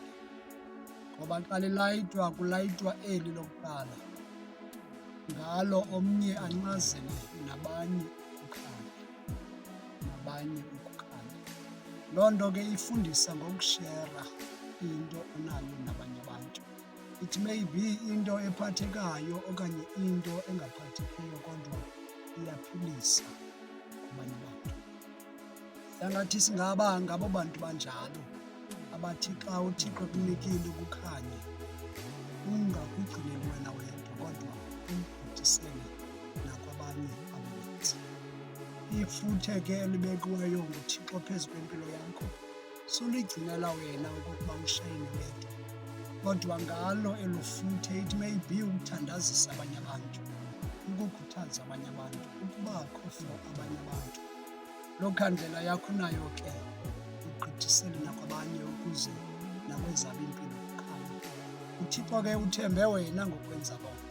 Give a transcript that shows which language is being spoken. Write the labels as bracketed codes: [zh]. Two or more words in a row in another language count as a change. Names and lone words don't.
[xh] Ngoba xa lilayitwa kulayitwa eli lokuqala, ngalo omnye ancazele nabanye ukukhanya. Loo nto ke ifundisa ngokushera into onayo nabanye abantu. [en] It may be [xh] into ephathekayo okanye into engaphathekiyo kodwa iyaphilisa kubanye abantu. Yangathi singaba ngabo bantu banjalo abathi xa uThixo ekunikile ukukhanya ungakugcineli wena wedwa kodwa uyigqithisele nakwabanye abaninzi. Ifuthe ke elibekiweyo nguThixo phezu kwempilo yakho suligcinela wena okokuba ushayine wedwa, kodwa ngalo elo futhe [en] it may be [xh] ukuthandazisa abanye abantu, ukukhuthaza abanye abantu, ukubakho for abanye abantu. Loo khandlela yakho nayo ke igqithisele nakwabanye ukuze nakwezabo impilo kukhanya. UThixo ke uthembe wena ngokwenza loo nto.